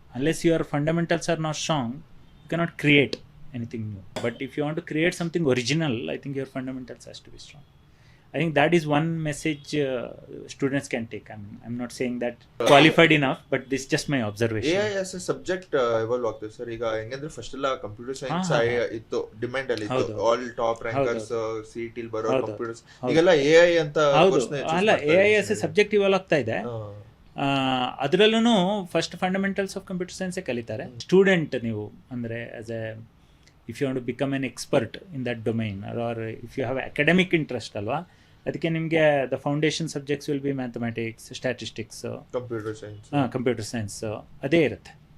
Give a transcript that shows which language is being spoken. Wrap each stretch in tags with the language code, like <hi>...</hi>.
<en>Unless your fundamentals are not strong, you cannot create anything new. But if you want to create something original, I think your fundamentals has to be strong. I think that is one message students can take. I'm not saying that qualified enough, but this is just my observation. AI as a subject evolve</en> <kn>ಆಗ್ತದೆ sir. ಈಗ ಹೆಂಗಂದ್ರೆ first ಎಲ್ಲ computer science ಇತ್ತು, demand ಅಲ್ಲಿ ಇತ್ತು. All top rankers CET ಬರೋ computers, ಈಗೆಲ್ಲ AI ಅಂತ</kn> <en>ಅಲ್ಲ, AI as a subject evolve</en> <kn>ಆಗ್ತಾ ಇದೆ.</kn> <en>ಅದರಲ್ಲೂ first fundamentals of computer ಸೈನ್ಸೇ ಕಲಿತಾರೆ. ಸ್ಟೂಡೆಂಟ್ ನೀವು ಅಂದರೆ as a if you want to become an expert in that domain, or if you have academic interest ಅಲ್ವಾ, ಅದಕ್ಕೆ ನಿಮಗೆ the foundation subjects will be mathematics, statistics, computer science</en> <kn>ಅದೇ ಇರುತ್ತೆ.</kn>